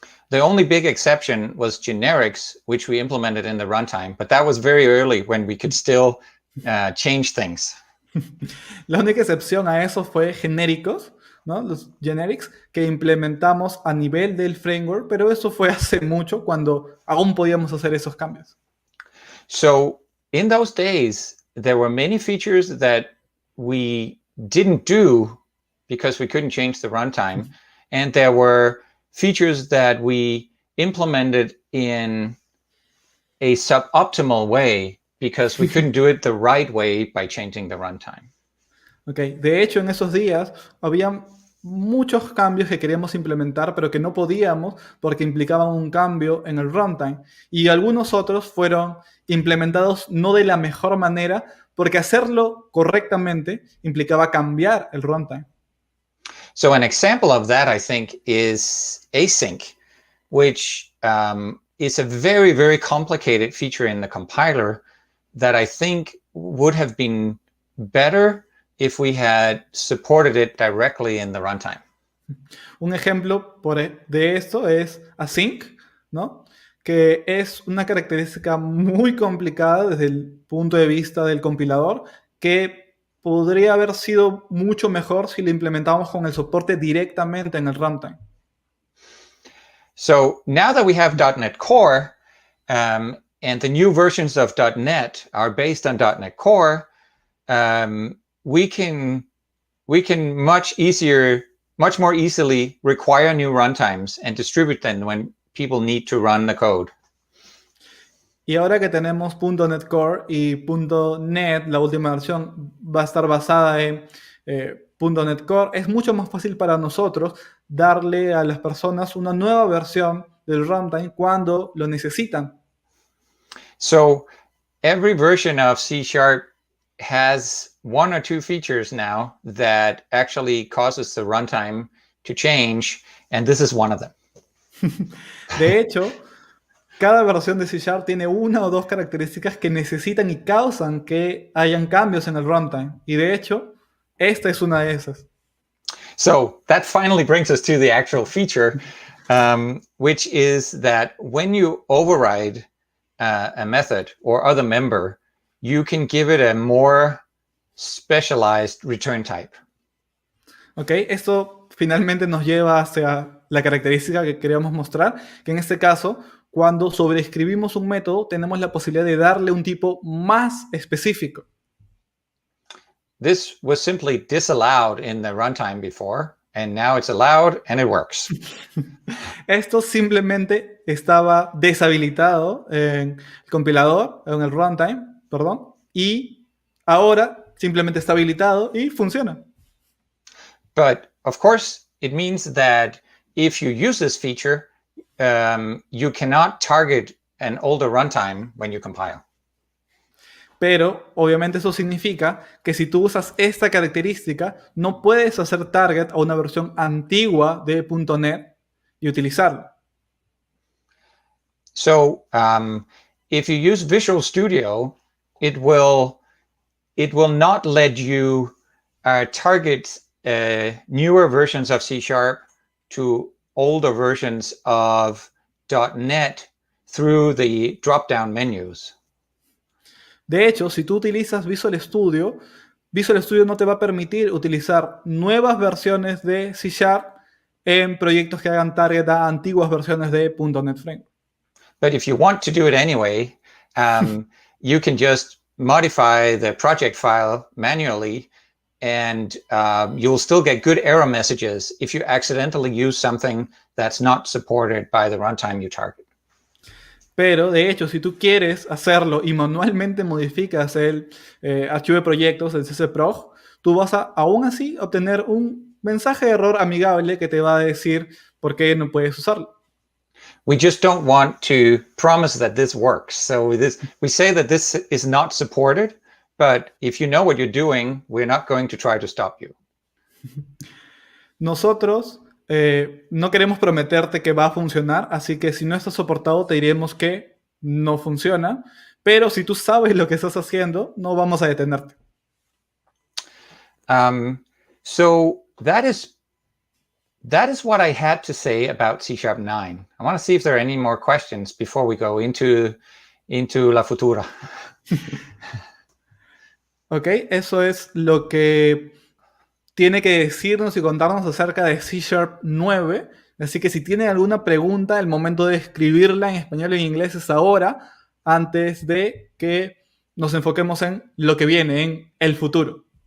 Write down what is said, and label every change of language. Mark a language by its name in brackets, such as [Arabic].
[English] The only big exception was generics, which we implemented in the runtime, but that was very early when we could still change things. [Spanish] La única excepción a eso fue genéricos, ¿no?, los generics que implementamos a nivel del framework, pero eso fue hace mucho, cuando aún podíamos hacer esos cambios. [English] So in those days, there were many features that we didn't do because we couldn't change the runtime, and there were features that we implemented in a suboptimal way because we couldn't do it the right way by changing the runtime. Okay. [Spanish] De hecho, en esos días había muchos cambios que queríamos implementar, pero que no podíamos porque implicaban un cambio en el runtime. Y algunos otros fueron implementados no de la mejor manera, porque hacerlo correctamente implicaba cambiar el runtime. [English] So an example of that, I think, is async, which is a very, very complicated feature in the compiler that I think would have been better if we had supported it directly in the runtime. [Spanish] Un ejemplo de esto es async, ¿no?, que es una característica muy complicada desde el punto de vista del compilador, que podría haber sido mucho mejor si lo implementábamos con el soporte directamente en el runtime. [English] So now that we have .NET Core, and the new versions of .NET are based on .NET Core, we can much more easily require new runtimes and distribute them when people need to run the code. [Spanish] Y ahora que tenemos .NET Core y .NET, la última versión, va a estar basada en .NET Core, es mucho más fácil para nosotros darle a las personas una nueva versión del runtime cuando lo necesitan. [English] So every version of C# has one or two features now that actually causes the runtime to change, and this is one of them. [Spanish] De hecho, cada versión de C# tiene una o dos características que necesitan y causan que hayan cambios en el runtime. Y de hecho, esta es una de esas. [English] So that finally brings us to the actual feature, which is that when you override a method or other member, you can give it a more specialized return type. [Spanish] Ok, esto finalmente nos lleva hacia la característica que queríamos mostrar, que en este caso, cuando sobreescribimos un método, tenemos la posibilidad de darle un tipo más específico. [English] This was simply disallowed in the runtime before, and now it's allowed and it works. [Spanish] Esto simplemente estaba deshabilitado en el compilador, en el runtime, perdón, y ahora simplemente está habilitado y funciona. [English] But of course, it means that if you use this feature, you cannot target an older runtime when you compile. [Spanish] Pero obviamente eso significa que si tú usas esta característica, no puedes hacer target a una versión antigua de .NET y utilizarla. [English] So if you use Visual Studio, it will not let you target newer versions of C# to older versions of .NET through the drop-down menus. [Spanish] De hecho, si tú utilizas Visual Studio no te va a permitir utilizar nuevas versiones de C# en proyectos que hagan target a antiguas versiones de .NET Framework. [English] But if you want to do it anyway, you can just modify the project file manually, and you'll still get good error messages if you accidentally use something that's not supported by the runtime you target. [Spanish] Pero, de hecho, si tú quieres hacerlo y manualmente modificas el archivo de proyectos, el ccproj, tú vas a, aún así, obtener un mensaje de error amigable que te va a decir por qué no puedes usarlo. [English] We just don't want to promise that this works. So we say that this is not supported, but if you know what you're doing, we're not going to try to stop you. [Spanish] Nosotros no queremos prometerte que va a funcionar, así que si no está soportado te diremos que no funciona, pero si tú sabes lo que estás haciendo, no vamos a detenerte. [English] So that is what I had to say about C# 9. I want to see if there are any more questions before we go into [Spanish] la futura. Ok, eso es lo que tiene que decirnos y contarnos acerca de C# 9. Así que si tienen alguna pregunta, el momento de escribirla en español o en inglés es ahora, antes de que nos enfoquemos en lo que viene, en el futuro.